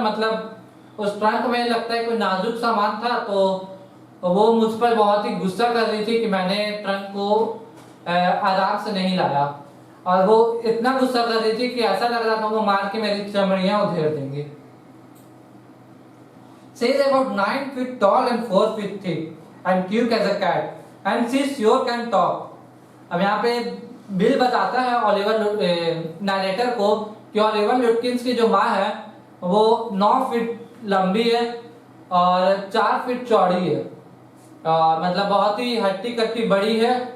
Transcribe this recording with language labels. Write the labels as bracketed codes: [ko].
[hi] मतलब उस ट्रंक में लगता है कोई नाजुक सामान था, तो वो मुझ पर बहुत ही गुस्सा कर रही थी कि मैंने ट्रंक को आराम से नहीं लाया। और वो इतना गुस्सा कर रही थी कि ऐसा लग रहा था वो मार के मेरी चमड़ियां उधेड़ देंगी। [en] She is about 9 feet tall and 4 feet thick and cute as a cat and she sure can talk. [hi] अब यहाँ पे बिल बताता है नैरेटर को कि ओलिवर लुटकिंस की जो माँ है वो 9 फीट लंबी है और 4 फीट चौड़ी है, मतलब बहुत ही हट्टी कट्टी बड़ी है।